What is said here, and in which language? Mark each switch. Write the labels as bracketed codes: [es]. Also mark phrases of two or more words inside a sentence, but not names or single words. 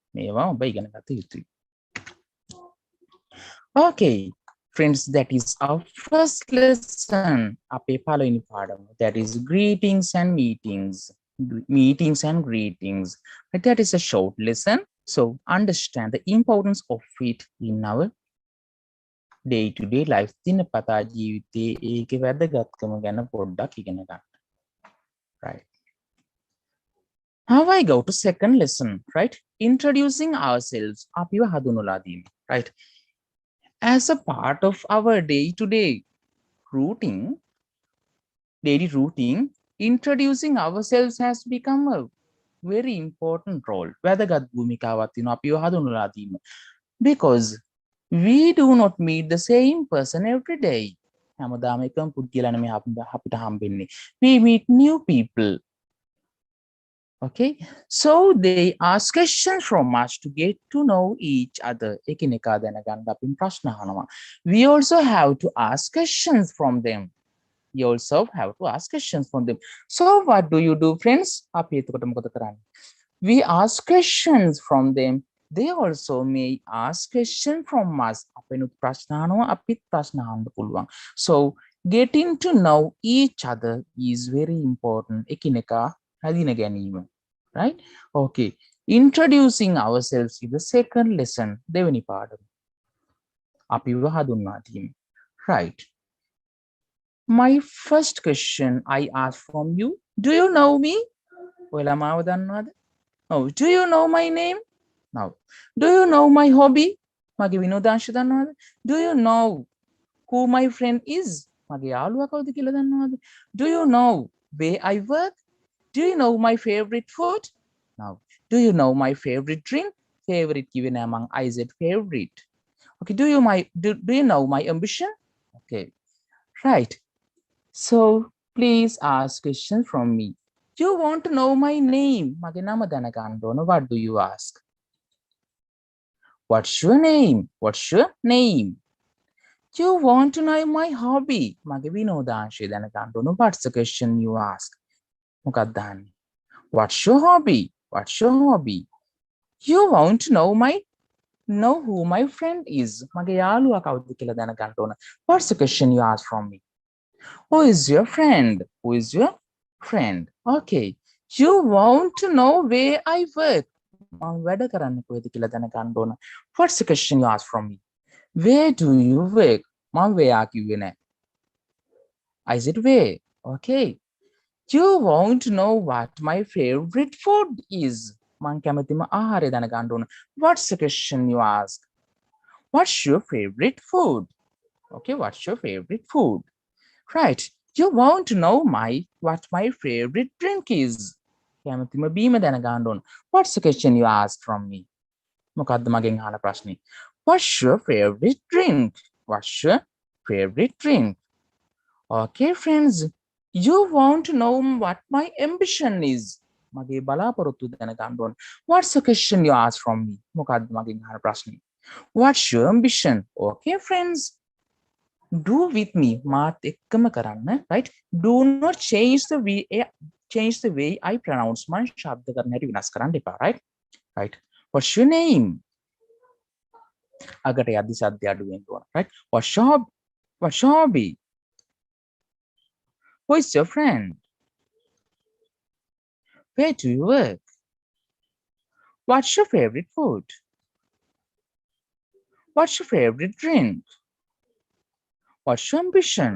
[en] Okay, friends, that is our first lesson. That is greetings and meetings. Meetings and greetings. But that is a short lesson. So understand the importance of it in our day-to-day life. [si] දිනපතා ජීවිතයේ ඒකේ වැදගත්කම ගැන පොඩ්ඩක් ඉගෙන ගන්න. [en] Right. Now I go to second lesson, right? Introducing ourselves. [si] අපිව හඳුන්වලා දීම, [en] right? As a part of our day-to-day daily routine, introducing ourselves has become a very important role. [si] වැදගත් භූමිකාවක් තියෙනවා අපිව හඳුන්වලා දීම. [en] Because we do not meet the same person every day. [si] හැමදාම එකම පුද්ගලයා නෙමෙයි අපිට හම්බෙන්නේ. [en] We meet new people. Okay, so they ask questions from us to get to know each other. [si] එකිනෙකා දැනගන්න අපින් ප්‍රශ්න අහනවා. [en] We also have to ask questions from them. You also have to ask questions from them. So what do you do, friends? [si] අපි එතකොට මොකද කරන්නේ? [en] We ask questions from them. They also may ask questions from us. [si] අපෙනුත් ප්‍රශ්න අහනවා, අපිත් ප්‍රශ්න අහන්න පුළුවන්. [en] So getting to know each other is very important. [si] එකිනෙකා හැදින ගැනීම. [en] Right? Okay. Introducing ourselves is the second lesson. [si] දෙවෙනි පාඩම. අපිව හඳුන්වා දීම. [en] Right. My first question I ask from you, do you know me? [si] ඔයාලා මාව දන්නවද? [en] Oh, do you know my name? No. Do you know my hobby? [si] මගේ විනෝදාංශ දන්නවද? [en] Do you know who my friend is? [si] මගේ යාළුවා කවුද කියලා දන්නවද? [en] Do you know where I work? Do you know my favorite food? No. Do you know my favorite drink? Favorite given among I said favorite. Okay, do you know my ambition? Okay. Right. So please ask questions from me. You want to know my name? [si] මගේ නම දැනගන්න ඕන. [en] What do you ask? What's your name? What's your name? You want to know my hobby? [si] මගේ විනෝදාංශය දැනගන්න ඕන. [en] What's the question you ask? [si] මොකක්ද අහන්නේ? [en] What's your hobby? What's your hobby? You want to know who my friend is? [si] මගේ යාළුවා කවුද කියලා දැනගන්න ඕන. [en] What's the question you ask from me? Who is your friend? Who is your friend? Okay. You want to know where I work? [si] මම වැඩ කරන්නේ කොහෙද කියලා දැනගන්න ඕන. [en] What's the question you ask from me? Where do you work? [si] මම where කිව්වේ නැහැ. [en] I said where. Okay. You want to know what my favorite food is? [si] මම කැමතිම ආහාරය දැනගන්න ඕන. [en] What's the question you ask? What's your favorite food? Okay, what's your favorite food? Right. You want to know what my favorite drink is. [si] කැමතිම බීම දැනගන්න ඕන. [en] What's the question you ask from me? [si] මොකද්ද මගෙන් අහන ප්‍රශ්නේ? [en] What's your favorite drink? What's your favorite drink? Okay, friends. You want to know what my ambition is. [si] මගේ බලාපොරොත්තු දැනගන්න ඕන. [en] What's the question you ask from me? [si] මොකද්ද මගෙන් අහන ප්‍රශ්නේ? [en] What's your ambition? Okay, friends. Do with me. [si] මාත් එක්කම කරන්න. [en] Right? Do not change the way I pronounce my [si] ශබ්ද කරන හැටි විනාශ කරන්න එපා. [en] Right? Right. What's your name? [si] අගට යද්දි සද්ද අඩු වෙන්න ඕන. [en] Right? What's your hobby? Who is your friend? Where do you work? What's your favorite food? What's your favorite drink? What's your ambition?